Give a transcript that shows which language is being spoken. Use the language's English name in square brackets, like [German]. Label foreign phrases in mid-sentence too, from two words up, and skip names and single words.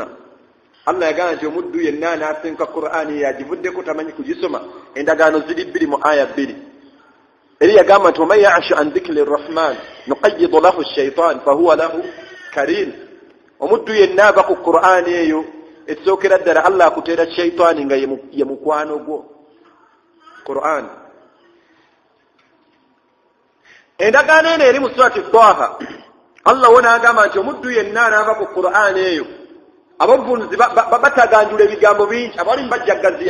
[Ganda] Allah yagamba nti omuddu yenna anaasenka Qur'ani yagivuddeko tamanyi kugisoma. Endagaano ziri 2 mu aya 2. Eri yagamba nti [Arabic] ومن يعش عن ذكر الرحمن نقيض له شيطان فهو له قرين. [Ganda] Omuddu yenna ava ku Qur'ani eyo ekisookera ddala Allah akuteera shaitaani nga ye mukwano gwo. Qur'an. Endagaano eno eri mu surati Taha. Allah wona agamba nti omuddu yenna anaava ku Qur'ani eyo abavvunuzi bataganjula ebigambo bingi abali mbajjagaziya.